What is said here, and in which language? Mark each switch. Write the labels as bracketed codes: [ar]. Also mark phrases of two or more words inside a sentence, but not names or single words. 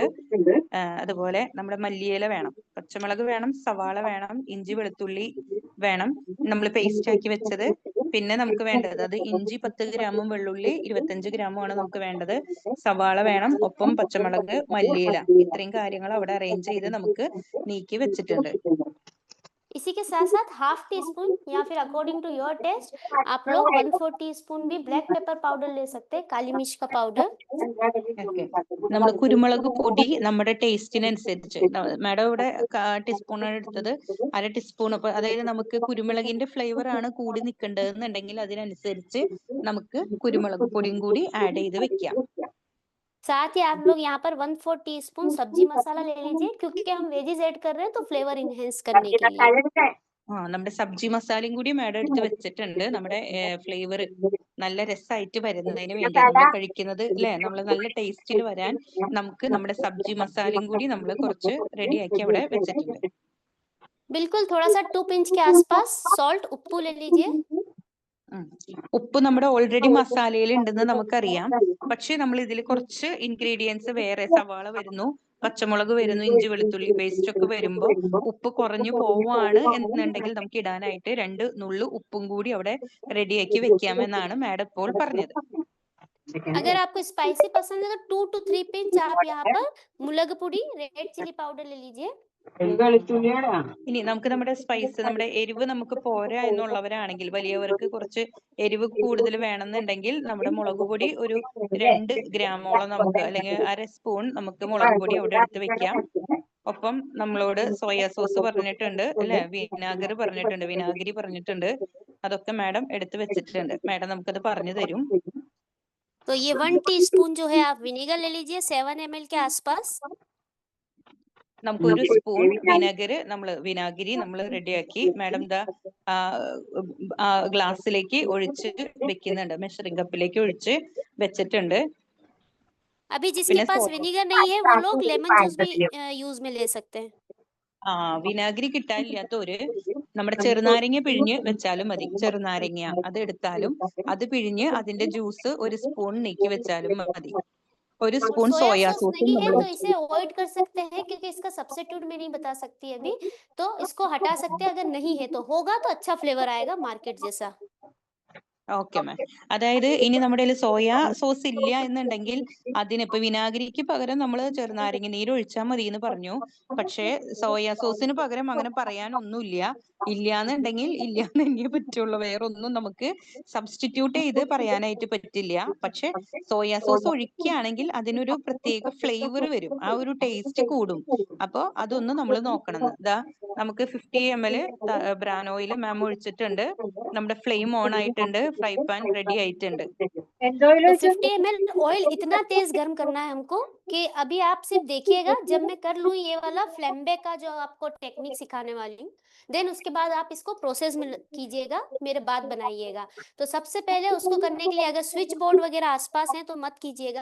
[ml] അതുപോലെ നമ്മുടെ മല്ലിയില വേണം, പച്ചമുളക് വേണം, സവാള വേണം, ഇഞ്ചി വെളുത്തുള്ളി വേണം, നമ്മൾ പേസ്റ്റ് ആക്കി വെച്ചത്. പിന്നെ നമുക്ക് വേണ്ടത് അത് ഇഞ്ചി 10 ഗ്രാമും വെള്ളുള്ളി 25 ഗ്രാമും ആണ് നമുക്ക് വേണ്ടത്. സവാള വേണം, ഒപ്പം പച്ചമുളക്, മല്ലിയില, ഇത്രയും കാര്യങ്ങൾ അവിടെ അറേഞ്ച് ചെയ്ത് നമുക്ക് നീക്കി വെച്ചിട്ടുണ്ട്. [hi] इसी के साथ साथ [en] half tea spoon [hi] या फिर [en] according to your taste [hi] आप लोग 1/4 टीस्पून भी [en] black pepper powder [hi] ले सकते हैं, काली मिर्च का पाउडर। [ml] ഓക്കെ, നമ്മൾ കുരുമുളക് പൊടി നമ്മുടെ ടേസ്റ്റിനനുസരിച്ച്, മാഡം ഇവിടെ ടീസ്പൂണാണ് എടുത്തത്, 1/2 ടീസ്പൂൺ. അപ്പൊ അതായത് നമുക്ക് കുരുമുളകിന്റെ ഫ്ലേവർ ആണ് കൂടി നിൽക്കേണ്ടതെന്നുണ്ടെങ്കിൽ അതിനനുസരിച്ച് നമുക്ക് കുരുമുളക് പൊടിയും കൂടി ആഡ് ചെയ്ത് വെക്കാം. [hi] साथ ही आप लोग यहाँ पर 1/4 टीस्पून सब्जी मसाला ले लीजिए, क्योंकि हम [en] veggies add [hi] कर रहे हैं तो [en] flavour enhance [hi] करने के लिए। [ml] നമ്മുടെ സബ്ജി മസാലയും കൂടി മാഡം എടുത്ത് വെച്ചിട്ടുണ്ട്. നമ്മുടെ ഫ്ലേവർ നല്ല രസമായിട്ട് വരുന്നതിന് വേണ്ടി, നമ്മൾ കഴിക്കുന്നത് അല്ലെ, നമ്മൾ നല്ല ടേസ്റ്റിൽ വരാൻ നമുക്ക് നമ്മുടെ സബ്ജി മസാലയും കൂടി നമ്മൾ കുറച്ച് റെഡിയാക്കി അവിടെ വെച്ചിട്ടുണ്ട്. [hi] बिल्कुल थोड़ा सा 2 पिंच के आसपास सॉल्ट उप्पू ले लीजिए। [ml] ഉപ്പ് നമ്മുടെ ഓൾറെഡി മസാലയിൽ ഉണ്ടെന്ന് നമുക്കറിയാം. പക്ഷെ നമ്മൾ ഇതിൽ കുറച്ച് ഇൻഗ്രീഡിയൻസ് വേറെ, സവാള വരുന്നു, പച്ചമുളക് വരുന്നു, ഇഞ്ചി വെളുത്തുള്ളി പേസ്റ്റ് ഒക്കെ വരുമ്പോൾ ഉപ്പ് കുറഞ്ഞു പോവാണ് എന്നുണ്ടെങ്കിൽ നമുക്ക് ഇടാനായിട്ട് 2 നുള്ളു ഉപ്പും കൂടി അവിടെ റെഡിയാക്കി വെക്കാമെന്നാണ് മാഡം ഇപ്പോൾ പറഞ്ഞത്. [hi] अगर आपको स्पाइसी पसंद है तो 2 to 3 पिंच आप यहाँ पर [ml] മുളക് പൊടി [en] red chilli powder [hi] ले लीजिए। [ml] ഇനി നമുക്ക് നമ്മുടെ സ്പൈസ്, നമ്മുടെ എരിവ് നമുക്ക് പോരാ എന്നുള്ളവരാണെങ്കിൽ, വലിയവർക്ക് കുറച്ച് എരിവ് കൂടുതൽ വേണമെന്നുണ്ടെങ്കിൽ നമ്മുടെ മുളക് പൊടി ഒരു 2 ഗ്രാമോളം നമുക്ക്, അല്ലെങ്കിൽ 1/2 സ്പൂൺ നമുക്ക് മുളക് പൊടി അവിടെ എടുത്ത് വെക്കാം. ഒപ്പം നമ്മളോട് സോയാ സോസ് പറഞ്ഞിട്ടുണ്ട് അല്ലെ, വിനാഗിരി പറഞ്ഞിട്ടുണ്ട്. അതൊക്കെ മാഡം എടുത്ത് വെച്ചിട്ടുണ്ട്. മാഡം നമുക്കത് പറഞ്ഞു തരും. [hi] तो ये 1 टीस्पून जो है आप विनेगर ले लीजिए 7 ml के आसपास। [ml] നമുക്ക് 1 സ്പൂൺ വിനാഗിരി നമ്മൾ റെഡിയാക്കി മാഡം ദാ ഗ്ലാസ്സിലേക്ക് ഒഴിച്ച് വെക്കുന്നുണ്ട്, മെഷറിംഗ് കപ്പിലേക്ക് ഒഴിച്ച് വെച്ചിട്ടുണ്ട്. [hi] अभी जिसके पास विनेगर नहीं है वो लोग [en] lemon juice [hi] भी यूज में ले सकते हैं। [ml] വിനാഗിരി കിട്ടാനില്ലാത്തവര് നമ്മുടെ ചെറുനാരങ്ങ പിഴിഞ്ഞ് വെച്ചാലും മതി. ചെറുനാരങ്ങ അത് എടുത്താലും അത് പിഴിഞ്ഞ് അതിന്റെ ജ്യൂസ് 1 സ്പൂൺ നീക്കി വെച്ചാലും മതി. 1 സ്പൂൺ സോയാ സോസ് [hi] नहीं है तो इसे अवॉइड कर सकते हैं, क्योंकि इसका सब्स्टिट्यूट मैं नहीं बता सकती अभी, तो इसको हटा सकते हैं। अगर नहीं है तो होगा तो अच्छा फ्लेवर आएगा मार्केट जैसा। [ml] ഓക്കെ മാം. അതായത് ഇനി നമ്മുടെ കയ്യിൽ സോയാ സോസ് ഇല്ല എന്നുണ്ടെങ്കിൽ അതിനിപ്പോ വിനാഗിരിക്ക് പകരം നമ്മൾ ചെറുനാരങ്ങ നീര് ഒഴിച്ചാൽ മതി എന്ന് പറഞ്ഞു. പക്ഷേ സോയാ സോസിന് പകരം അങ്ങനെ പറയാനൊന്നുമില്ല. ഇല്ലാന്നുണ്ടെങ്കിൽ ഇല്ലാന്ന് തന്നെ പറ്റുള്ളൂ, വേറൊന്നും നമുക്ക് സബ്സ്റ്റിറ്റ്യൂട്ട് ചെയ്ത് പറയാനായിട്ട് പറ്റില്ല. പക്ഷെ സോയാ സോസ് ഒഴിക്കുകയാണെങ്കിൽ അതിനൊരു പ്രത്യേക ഫ്ലേവർ വരും, ആ ഒരു ടേസ്റ്റ് കൂടും. അപ്പൊ അതൊന്ന് നമ്മൾ നോക്കണം. നമുക്ക് 50 ml [en] bran oil [ml] മാം ഒഴിച്ചിട്ടുണ്ട്. നമ്മുടെ [en] flame on [ml] ആയിട്ടുണ്ട്, [en] fry pan [ml] റെഡി ആയിട്ടുണ്ട്. [hi] तो 50 ml ऑयल इतना तेज गर्म करना है हमको कि अभी आप सिर्फ देखिएगा, जब मैं कर लूँ ये वाला फ्लेम्बे का जो आपको टेक्निक सिखाने वाली हूँ, देन उसके बाद आप इसको प्रोसेस में कीजिएगा, मेरे बाद बनाइएगा। तो सबसे पहले उसको करने के लिए अगर [en] switch board [hi] वगैरह आसपास है तो मत कीजिएगा।